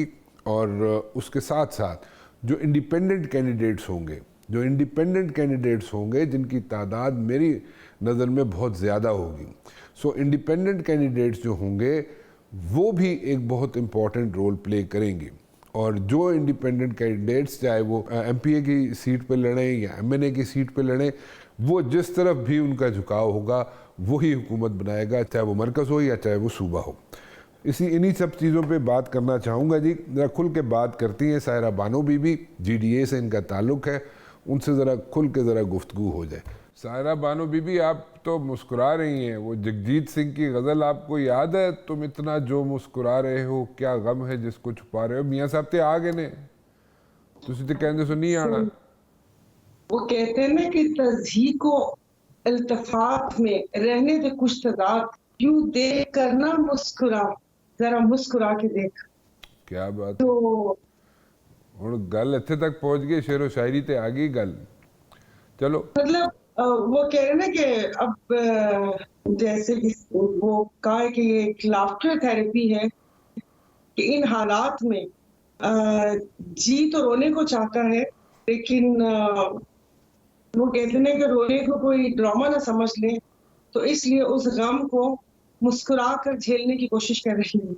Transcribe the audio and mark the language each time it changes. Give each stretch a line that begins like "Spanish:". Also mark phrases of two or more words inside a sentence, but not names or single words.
Urdu: اور اس کے ساتھ ساتھ جو
English: independent candidates
Urdu: ہوں گے، جن کی تعداد میری نظر میں بہت زیادہ ہوگی، سو
English: independent candidates
Urdu: جو ہوں گے وہ بھی ایک بہت
English: important role play
Urdu: کریں گے. اور جو
English: independent candidates,
Urdu: چاہے وہ ایم پی اے کی سیٹ پہ لڑیں یا ایم این اے کی سیٹ پہ لڑیں، وہ جس طرف بھی ان کا جھکاؤ ہوگا وہی حکومت بنائے گا، چاہے وہ مرکز ہو یا چاہے وہ صوبہ ہو. انہی سب چیزوں پہ بات کرنا چاہوں گا جی. ذرا کھل کے بات کرتی ہیں سائرہ بانو بی بی, جی ڈی اے سے ان کا تعلق ہے, ان سے ذرا کھل کے ذرا گفتگو ہو جائے. سائرہ بانو بی بی, آپ تو مسکرا رہی ہیں, وہ جگجیت سنگھ کی غزل آپ کو یاد ہے, تم اتنا جو مسکرا رہے ہو کیا غم ہے جس کو چھپا رہے ہو؟
Punjabi: میاں صاحب تے آ گئے نے, تسی تے کہندے سو نہیں آنا.
Urdu: وہ کہتے ہیں نا کہ تضحیق و التفات میں رہنے دے کچھ تضاد, یوں دیکھ کر نہ مسکرا, ذرا مسکرا کے دیکھ. کیا بات تو
Punjabi: ہن گل اتھے تک پہنچ گئی, شعر و شاعری تے آ گئی گل.
Urdu: چلو مطلب وہ کہہ رہے نا کہ اب جیسے وہ کہا ہے کہ یہ ایک
English: laughter therapy
Urdu: ہے, کہ ان حالات میں جی تو رونے کو چاہتا ہے, لیکن وہ کہتے ہیں کہ رونے کو کوئی ڈرامہ نہ سمجھ لے, تو اس لیے اس غم کو مسکرا کر جھیلنے کی کوشش کر رہی ہوں.